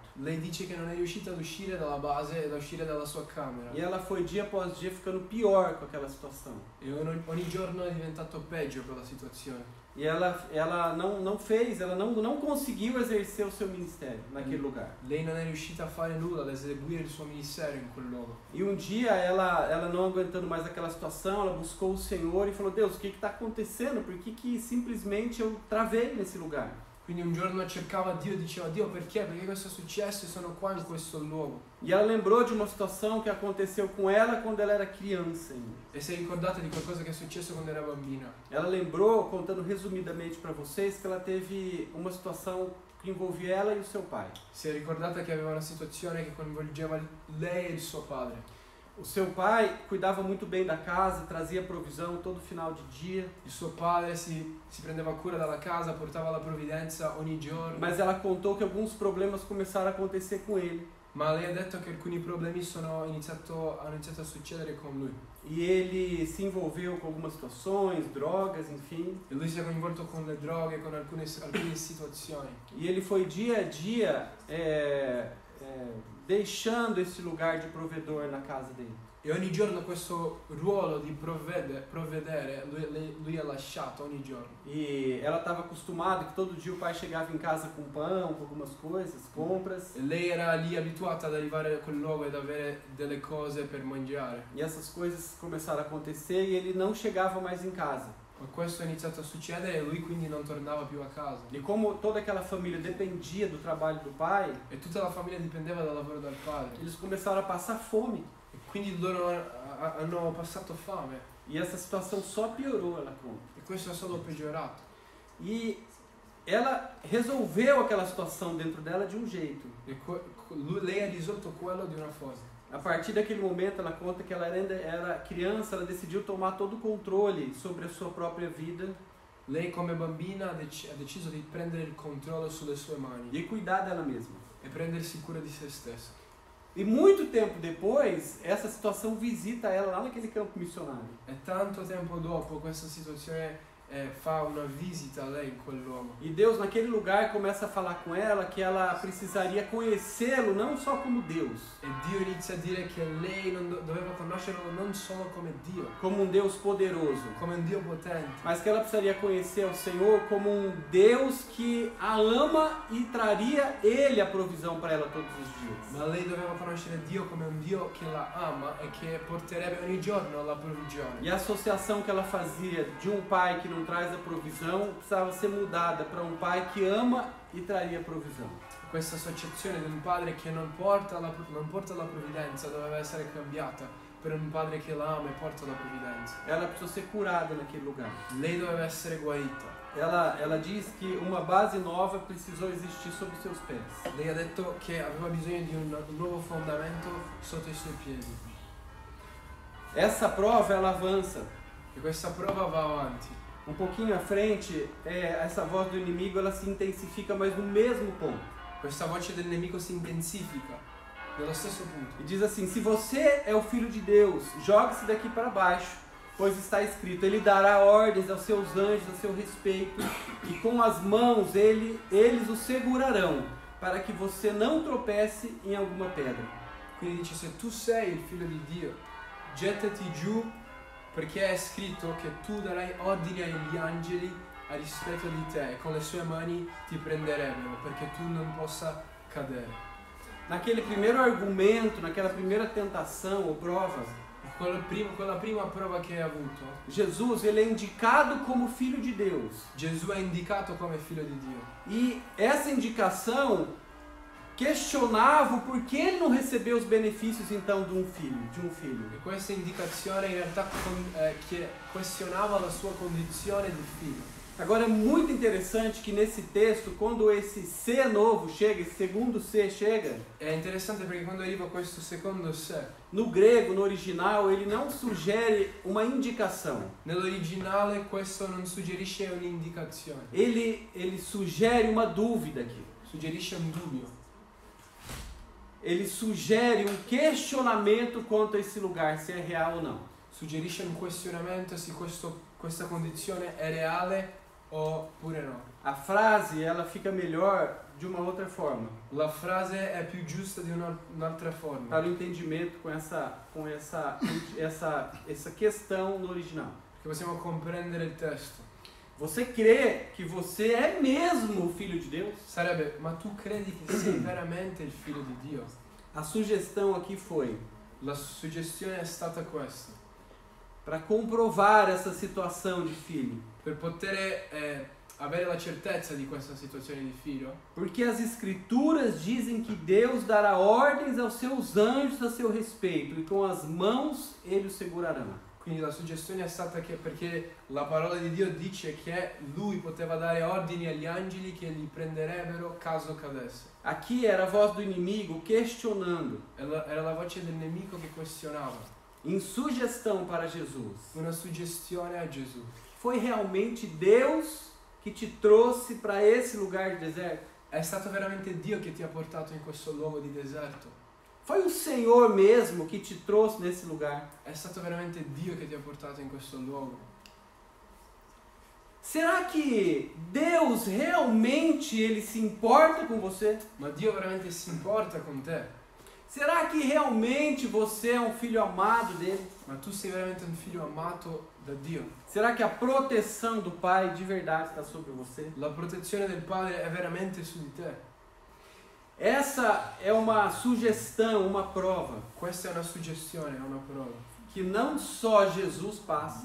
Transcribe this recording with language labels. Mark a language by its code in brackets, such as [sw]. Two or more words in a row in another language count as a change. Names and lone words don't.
[it] Lei dice che non è riuscita ad uscire dalla base e ad uscire dalla sua camera. [pt] E ela foi dia após dia ficando pior com aquela situação. [it] E ogni giorno è diventato peggio quella situazione. [pt] E ela não conseguiu exercer o seu ministério naquele lugar. [it] Lei non è riuscita a fare nulla, ad eseguire il suo ministero in quel luogo. [pt] E um dia ela não aguentando mais aquela situação, ela buscou o Senhor e falou: Deus, o que está acontecendo? Por que simplesmente eu travei nesse lugar? [it] Quindi un giorno cercava Dio e diceva: Dio, perché? Perché questo è successo e sono qua in questo luogo? [pt] E ela lembrou de uma situação que aconteceu com ela quando ela era criança ainda. [it] E si è ricordata di qualcosa che è successo quando era bambina. [pt] Ela lembrou, contando resumidamente para vocês, que ela teve uma situação que envolvia ela e o seu pai. [it] Si è ricordata che aveva una situazione che coinvolgeva lei e il suo padre. [pt] O seu pai cuidava muito bem da casa, trazia provisão todo final de dia. [it] Il suo padre si prendeva cura della casa, portava la provvidenza ogni giorno. [pt] Mas ela contou que alguns problemas começaram a acontecer com ele. [it] Ma lei ha detto che alcuni problemi hanno iniziato a succedere con lui. [pt] E ele se envolveu com algumas situações, drogas, enfim. [it] E lui si è coinvolto con le droghe, con alcune situazioni. [pt] E ele foi dia a dia deixando esse lugar de provedor na casa dele. [it] E ogni giorno questo ruolo di provvedere lui ha lasciato ogni giorno. [pt] E ela estava acostumada que todo dia o pai chegava em casa com pão, com algumas coisas, compras. [it] E lei era lì abituata ad arrivare a quel luogo ed avere delle cose per mangiare. [pt] E essas coisas começaram a acontecer e ele não chegava mais em casa. [it] Ma questo è iniziato a succedere e lui quindi non tornava più a casa. [pt] E como toda aquela família dependia do trabalho do pai, [it] E tutta la famiglia dipendeva dal lavoro del padre. [pt] eles começaram a passar fome. [it] E quindi loro hanno passato fame. [pt] E essa situação só piorou, ela conta. [it] E questo ha solo peggiorato. [pt] E ela resolveu aquela situação dentro dela de um jeito. [it] Lei ha risolto quello di una cosa. [pt] A partir daquele momento, ela conta que ela ainda era criança, ela decidiu tomar todo o controle sobre a sua própria vida [it] Lei come bambina ha deciso di prendere il controllo sulle sue mani [pt] e cuidar dela mesma. [it] e prendersi cura di se stessa. [pt] E muito tempo depois, essa situação visita ela lá naquele campo missionário. [it] E tanto tempo dopo questa situazione fa una visita a lei in quel luogo. [pt] E Deus, naquele lugar, começa a falar com ela que ela precisaria conhecê-lo não só como Deus, [it] E Dio inizia a dire che lei non doveva conoscerlo non solo come Dio, [pt] como um Deus poderoso, [it] come un Dio potente, [pt] mas que ela precisaria conhecer o Senhor como um Deus que a ama e traria Ele a provisão para ela todos os dias. [it] ma lei doveva conoscere Dio come un Dio che la ama e che porterebbe ogni giorno la provvigione. [pt] E a associação que ela fazia de um pai que não traz a provisão precisava ser mudada para um pai que ama e traria a provisão. [it] Questa associazione di un padre che non porta la provvidenza doveva essere cambiata per un padre che la ama e porta la provvidenza. [pt] Ela precisou ser curada naquele lugar. [it] Lei doveva essere guarita. [pt] Ela diz que uma base nova precisou existir sob os seus pés. [it] Lei ha detto che aveva bisogno di un nuovo fondamento sotto i suoi piedi. [pt] Essa prova ela avança. [it] E questa prova va avanti. [pt] Um pouquinho à frente, essa voz do inimigo ela se intensifica, mas no mesmo ponto. [it] Questa voce del nemico si intensifica nello stesso punto. [pt] E diz assim: se você é o filho de Deus, jogue-se daqui para baixo, pois está escrito: Ele dará ordens aos seus anjos a seu respeito, e com as mãos eles o segurarão, para que você não tropece em alguma pedra. [it] Quindi dice: se tu sei il figlio di Dio, gettati giù, perché è scritto che tu darai ordine agli angeli a rispetto di te, e con le sue mani ti prenderebbero, perché tu non possa cadere. [pt] Naquele primeiro argumento, naquela primeira tentação ou prova, [it] Quella prima prova che hai avuto, [pt] Jesus ele é indicado como filho de Deus. [it] Gesù è indicato come figlio di Dio. [pt] E essa indicação questionava o porquê ele não recebeu os benefícios então de um filho. [it] E questa indicazione in realtà questionava la sua condizione di figlio. [pt] Agora é muito interessante que nesse texto, quando esse C novo chega, esse segundo C chega, [it] È interessante perché quando arriva questo secondo sé, [pt] no grego, no original, ele não sugere uma indicação. [it] nell'originale questo non suggerisce un'indicazione, [pt] Ele sugere uma dúvida aqui. [it] suggerisce un dubbio. [pt] Ele sugere um questionamento quanto a esse lugar, se é real ou não. [it] Suggerisce un questionamento se questa condizione è reale oppure no. [pt] A frase ela fica melhor de uma outra forma, [it] La frase è più giusta di un'altra forma, [pt] para o entendimento com essa questão no original. [it] perché possiamo comprendere il testo. [pt] Você crê que você é mesmo o filho de Deus? [it] Sarebbe: ma tu credi che sei veramente il figlio di Dio? [pt] A sugestão aqui foi [it] La suggestione è stata questa: [pt] para comprovar essa situação de filho. [it] per poter avere la certezza di questa situazione di figlio, [pt] Porque as escrituras dizem que Deus dará ordens aos seus anjos a seu respeito, e com as mãos ele o segurarão. [it] quindi la suggestione è stata che perché la parola di Dio dice che lui poteva dare ordini agli angeli che li prenderebbero caso cadesse. [pt] Aqui era a voz do inimigo questionando, [it] Era la voce del nemico che questionava, [pt] em sugestão para Jesus. [it] una suggestione a Gesù. [pt] Foi realmente Deus que te trouxe para esse lugar de deserto? [it] È stato veramente Dio che ti ha portato in questo luogo di deserto? [pt] Foi o Senhor mesmo que te trouxe nesse lugar? [it] È stato veramente Dio che ti ha portato in questo luogo? [pt] Será que Deus realmente ele se importa com você? [it] Ma Dio veramente si importa con te? [pt] Será que realmente você é um filho amado dele? [it] Ma tu sei veramente un figlio amato da Dio? [pt] Será que a proteção do Pai de verdade está sobre você? [it] La protezione del Padre è veramente su di te? [pt] Essa é uma sugestão, uma prova, [it] Questa è una suggestione, è una prova [pt] que não só Jesus passa,